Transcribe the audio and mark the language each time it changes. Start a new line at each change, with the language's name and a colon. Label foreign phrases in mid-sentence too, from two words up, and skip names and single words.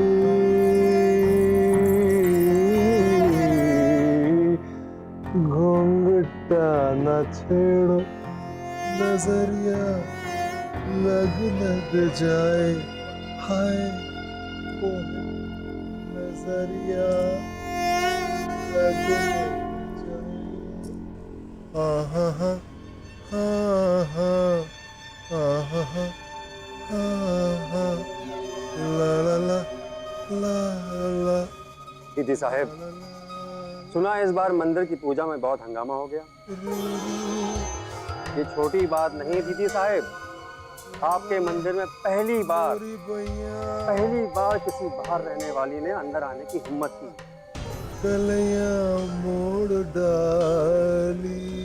Hindi: घूंघटा न छेड़ो, नजरिया लग जाए, हाय वो नजरिया लग जाए, आहा हा हा हा हा ला ला ला ला ला। दीदी साहब, सुना इस बार मंदिर की पूजा में बहुत हंगामा हो गया। ये छोटी बात नहीं दीदी साहब, आपके मंदिर में पहली बार किसी बाहर रहने वाली ने अंदर आने की हिम्मत की। कलैया मोड़ डाली।